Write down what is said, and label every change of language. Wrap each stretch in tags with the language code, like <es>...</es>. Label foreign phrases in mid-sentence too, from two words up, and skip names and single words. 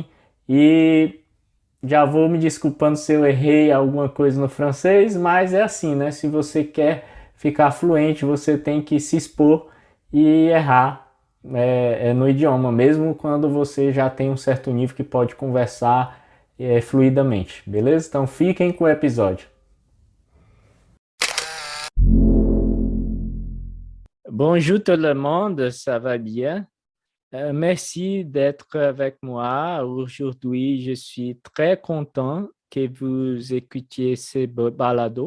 <pt>E já vou me desculpando se eu errei alguma coisa no francês, mas é assim, né? Se você quer ficar fluente, você tem que se expor e errar no idioma, mesmo quando você já tem um certo nível que pode conversar fluidamente, beleza? Então fiquem com o episódio.</pt> <fr>Bonjour tout le monde, ça va bien? Merci d'être avec moi. Aujourd'hui, je suis très content que vous écoutiez ce balado.</fr>